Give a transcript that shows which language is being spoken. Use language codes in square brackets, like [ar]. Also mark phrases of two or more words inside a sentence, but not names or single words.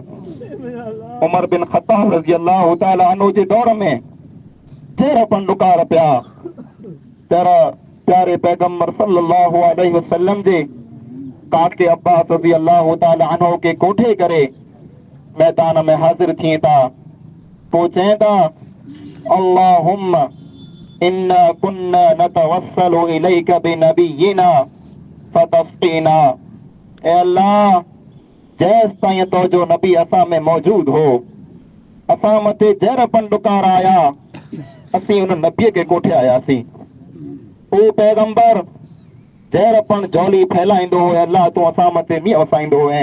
[sd] उमर बिन ख़त्ताब [ar] رضي الله تعالى عنه [sd] जे दौर में जहिड़ा पंडुकार पिया, तरह प्यारे पैगंबर [ar] صلى الله عليه وسلم [sd] जे काके अब्बास [ar] رضي الله تعالى عنه [sd] खे कोठे करे मैदान में हाज़िर थिए था। पोइ चए था, [ar] اللهم إنا كنا نتوسل إليك بنبينا فتسقينا. [sd] ऐ अल्लाह, जेसि ताईं तुंहिंजो नबी असां में मौजूद हो, असां मथे जहिड़ा पंडुकार आया, असीं उन नबीअ खे कोठे आयासीं। उहो पैगंबर जहिड़ा पण झोली फैलाईंदो हो, अल्लाह तूं असां मथे मींहुं वसाईंदो हुए।